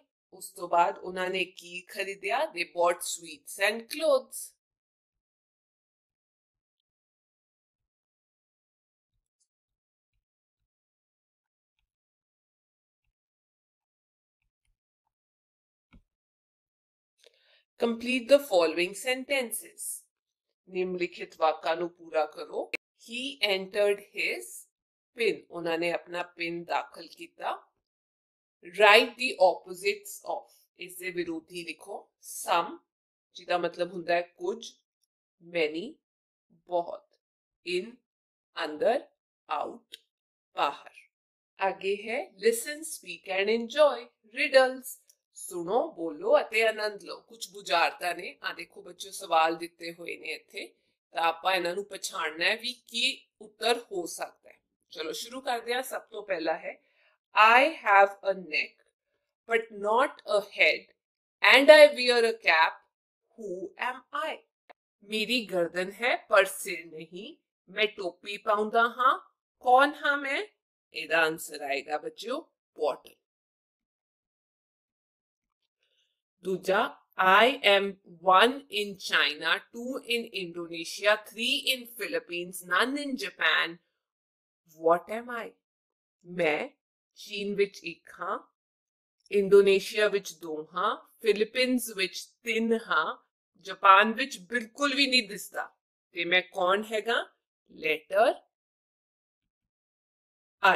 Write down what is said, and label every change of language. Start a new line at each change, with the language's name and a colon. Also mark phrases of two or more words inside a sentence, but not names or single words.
Punjabi: ਉਸ ਤੋਂ ਬਾਅਦ ਉਨ੍ਹਾਂ ਕੀ ਖਰੀਦਿਆ?
English: They bought sweets and clothes. Complete the following sentences.
Hindi: निम्नलिखित वाक्यानु पूरा करो।
English: He entered his PIN.
Hindi: उन्होंने अपना PIN दाखिल किया।
English: Write the opposites of.
Hindi: इससे विरोधी लिखो। Some, जिसका मतलब होता है कुछ, many, बहुत, in, अंदर, out, बाहर। आगे है
English: listen, speak and enjoy. Riddles.
Hindi: सुनो, बोलो
Punjabi: ਅਤੇ ਆਨੰਦ ਲਓ। ਕੁਝ ਬੁਝਾਰਤਾਂ ਨੇ। ਆ ਦੇਖੋ ਬੱਚਿਓ, ਸਵਾਲ ਦਿੱਤੇ ਹੋਏ ਨੇ ਇੱਥੇ, ਤਾਂ ਆਪਾਂ ਇਹਨਾਂ ਨੂੰ ਪਛਾਣਨਾ ਹੈ ਵੀ ਕੀ ਉੱਤਰ ਹੋ ਸਕਦਾ ਹੈ। ਚਲੋ ਸ਼ੁਰੂ ਕਰਦੇ ਹਾਂ। ਸਭ ਤੋਂ ਪਹਿਲਾ ਹੈ
English: I have a neck but not a head and I wear a cap. Who am I?
Punjabi: ਮੇਰੀ ਗਰਦਨ ਹੈ ਪਰ ਸਿਰ ਨਹੀਂ, ਮੈਂ ਟੋਪੀ ਪਾਉਂਦਾ ਹਾਂ, ਕੌਣ ਹਾਂ ਮੈਂ? ਇਹਦਾ ਆਨਸਰ ਆਏਗਾ ਬੱਚਿਓ ਬੋਟਲ। दूजा,
English: I am 1 in China, 2 in Indonesia, 3 in Philippines, none in Japan. What am I?
Punjabi: ਮੈਂ ਚੀਨ ਵਿੱਚ 1 ਹਾਂ, ਇੰਡੋਨੇਸ਼ੀਆ ਵਿੱਚ 2 ਹਾਂ, ਫਿਲੀਪੀਨਜ਼ ਵਿੱਚ 3 ਹਾਂ, ਜਾਪਾਨ ਵਿੱਚ ਬਿਲਕੁਲ ਭੀ ਨਹੀਂ ਦਿਸਦਾ। ਤੇ ਮੈਂ ਕੌਣ ਹੈਗਾ?
English: letter I.